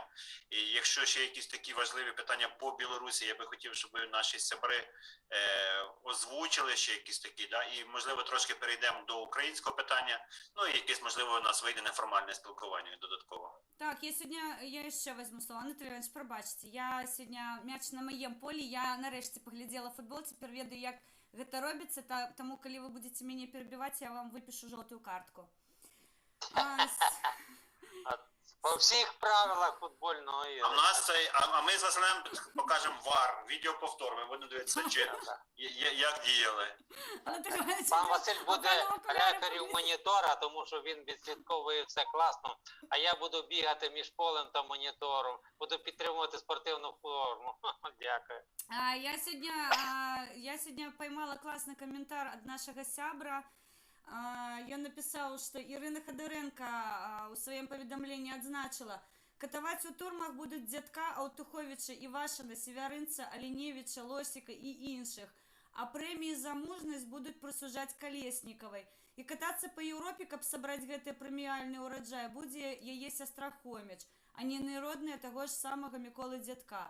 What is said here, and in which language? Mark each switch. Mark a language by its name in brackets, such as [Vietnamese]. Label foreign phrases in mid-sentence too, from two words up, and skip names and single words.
[Ukrainian] І якщо ще якісь такі важливі питання по Білорусі, я би хотів, щоб наші сябри озвучили ще якісь такі, да, і, можливо, трошки перейдемо до українського питання, ну і якесь, можливо, у нас вийде неформальне спілкування додатково. Так, я ще візьму слово. Анатолій Іванович, пробачте, я сьогодні м'яч на моєму полі, я нарешті поглядела футбол, тепер [Belarusian] ведаю, як гэта робіцца, [Ukrainian] тому коли ви будете мене перебивати, я вам випишу жовту картку. По всіх правилах футбольного ігри. А ми за Селем покажемо ВАР, відеоповтор, ми будемо дивитися, як діяли. Пан Василь буде рефері монітора, тому що він відслідковує все класно, а я буду бігати між полем та монітором, буду підтримувати спортивну форму. Дякую. Я сьогодні поймала класний коментар від нашого сябра. [Belarusian] Ён [Russian] написал, что [Belarusian] Ірина Ходоренко у своем поведомлении отзначила: катаваць у турмах будут Дзядка, Аўтуховіча, Івашина, Севярынца, Аленевича, Лосіка і іншых, а прэміі за мужнасць будуць прысужаць Калеснікавай. І катацца па Еўропе, каб сабраць гэты прэміяльны ўраджай, будзе яе сястра Хоміч, а не народная таго ж самага Міколы Дзядка.